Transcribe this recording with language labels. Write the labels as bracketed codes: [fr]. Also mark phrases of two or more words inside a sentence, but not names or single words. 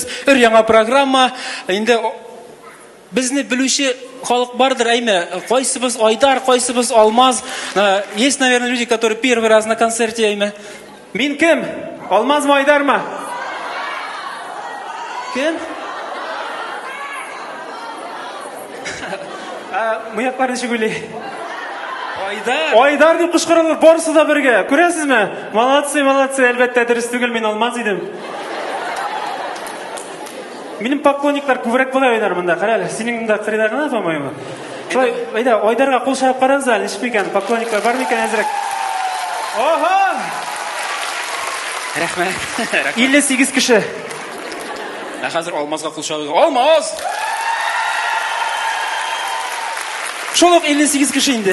[tt] Өр-яңа программа. Инде безне белүче халык бардыр, әйме. Кайсыбыз Айдар, кайсыбыз Алмаз. [ru] Есть, наверное, люди, которые первый раз на концерте, [tt] әйме. Мин кем? Алмазмы, Айдармы? Кем? Мыяклар ничек уйлый? Айдар. Айдар дип кычкырылыр, барысы да бергә. Күрәсезме? [ru] Молодцы, молодцы. [tt] Әлбәттә дөрес түгел, мин Алмаз идем. Минем поклонниклар күбрәк була Айдар монда. Карале, синең монда кырыйда гына, по-моему. Шулай, Айдарга кул чабып карагыз әле, ничек икән? Поклонниклар бар микән әзрәк? Оһо! Рәхмәт. 58 кеше. Хәзер Алмазга кул чабып. Алмаз! Шулык 58 кеше инде.